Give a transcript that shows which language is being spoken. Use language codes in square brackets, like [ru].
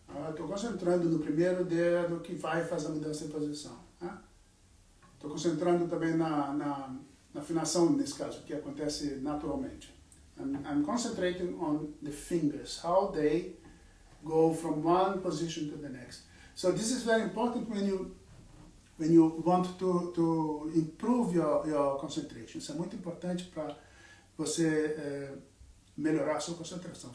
[pt] Estou concentrando no primeiro dedo que vai fazer a mudança de posição. Estou concentrando também na afinação, nesse caso, que acontece naturalmente. [en] I'm concentrating on the fingers, how they go from one position to the next. So this is very important when you want to improve your concentration. [pt] Isso é muito importante para você melhorar a sua concentração.